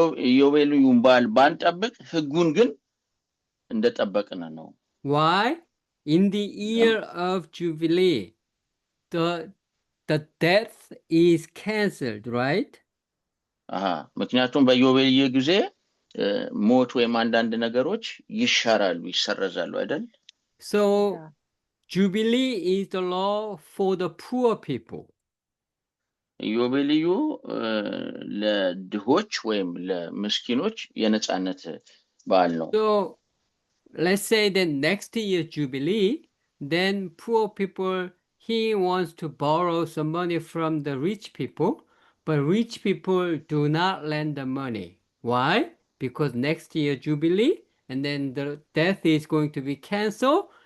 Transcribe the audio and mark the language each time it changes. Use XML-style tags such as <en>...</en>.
<am>ኢዮቤልዩን በዓል ባንጠብቅ ህጉን ግን እንደጠበቅን ነው።</am> <en>Why? In the year of Jubilee, the death is cancelled, right?</en> <am>ምክንያቱም በኢዮቤልዩ ጊዜ ሞት ወይም አንዳንድ ነገሮች ይሻራሉ፣ ይሰረዛሉ አይደል?</am> <en>So Jubilee is the law for the poor people.</en> <am>ኢዮቤልዩ ለድሆች ወይም ለምስኪኖች የነጻነት በዓል ነው።</am> <en>So let's say that next year Jubilee, then poor people, he wants to borrow some money from the rich people, but rich people do not lend the money. Why? Because next year Jubilee, and then the death is going to be cancelled.</en>